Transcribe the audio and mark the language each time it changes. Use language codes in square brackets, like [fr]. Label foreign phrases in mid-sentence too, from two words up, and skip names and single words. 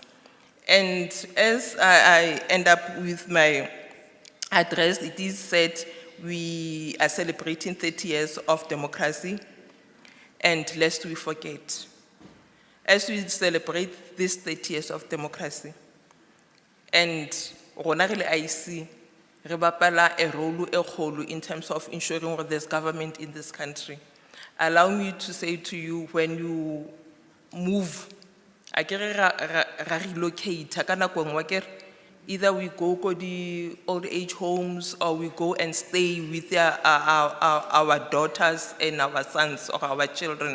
[en] And as I end up with my address, it is said we are celebrating 30 years of democracy, and lest we forget, as we celebrate these 30 years of democracy, and [st] rona re le IEC, re bapala [en] a role [st] e kgolo [en] in terms of ensuring that there's government in this country. Allow me to say to you, when you move, relocate, either we go to the old age homes or we go and stay with our daughters and our sons or our children.